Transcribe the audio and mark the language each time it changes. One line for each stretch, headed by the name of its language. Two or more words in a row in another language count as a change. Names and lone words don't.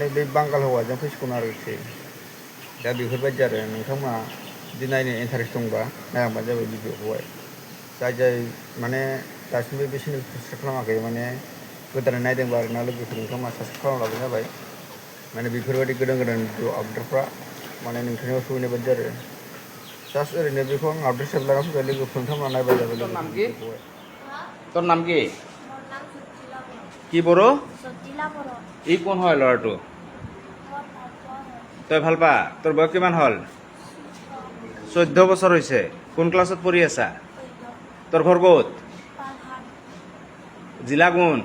Bodo: बे बांगाल हौवाजों फैसिगोन आरोखि दा बेफोरबायदि आरो नोंथांमोना जुदि नायनो इन्टारेस्ट दंबा नायलांबानो जाबाय भिडिअखौहाय जाय माने दासिमबो बे चेनेलखौ साबस्क्राइब खालामाखै माने गोदानै नायदोंबा आरोना लोगोफोर नोंथांमोना साबस्क्राइब खालामलाबानो जाबाय माने बेफोरबायदि गोदान भिडिअ आपडेटफ्रा माने नोंथांनियाव सहैनाय बायदि आरो जास्ट ओरैनो बेखौ आं आपडेट हिसाबै लाना फैबाय लोगोफोर नोंथांमोना नायबाय जाबाय
Assamese: তোর নাম কি?
Bodo: लोगोफोरखौहाय
Assamese: তোর নাম কি? মোৰ নাম সুজিলা বড়ো। কি বড়ো? সুজিলা বড়ো। ই কোন হয় ল'ৰাটো? মোৰ ভালপোৱা হয়। তই ভাল পা? তোৰ বয়স কিমান হ'ল? 14 বছৰ হৈছে। কোন ক্লাছত পঢ়ি আছা? তোৰ ঘৰ ক'ত? পাহাড় জিলা কোন?